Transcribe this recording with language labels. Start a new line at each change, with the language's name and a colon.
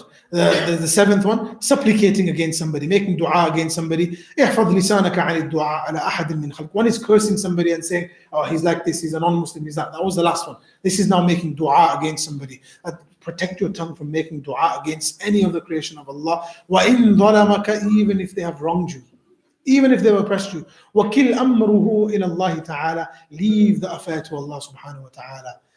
English: The 7th one, supplicating against somebody, making dua against somebody.
Arabic: احفظ لسانك عن الدعاء على أحد من خلق.
English: One is cursing somebody and saying, oh, he's like this, he's a non-Muslim, he's that. That was the last one. This is now making dua against somebody. Protect your tongue from making dua against any of the creation of Allah.
Arabic: وَإِن ظَلَمَكَ,
English: even if they have wronged you, even if they have oppressed you.
Arabic: وَكِلْ أَمْرُهُ إِلَى اللَّهِ تَعَالَى.
English: Leave the affair to Allah subhanahu wa ta'ala.